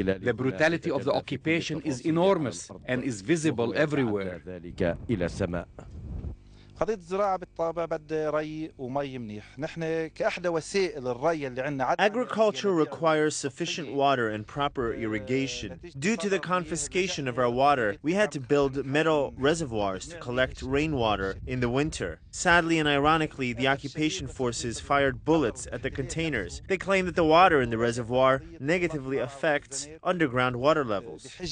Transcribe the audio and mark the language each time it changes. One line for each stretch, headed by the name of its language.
English: The brutality of the occupation is enormous and is visible everywhere.
Arabic: قضية الزراعة بالطبع بدها ري ومي منيح. نحن كأحدى وسائل الري اللي عندنا.
English: Agriculture requires sufficient water and proper irrigation. Due to the confiscation of our water, we had to build metal reservoirs to collect rainwater in the winter. Sadly and ironically, the occupation forces fired bullets at the containers. They claim that the water in the reservoir negatively affects underground water levels.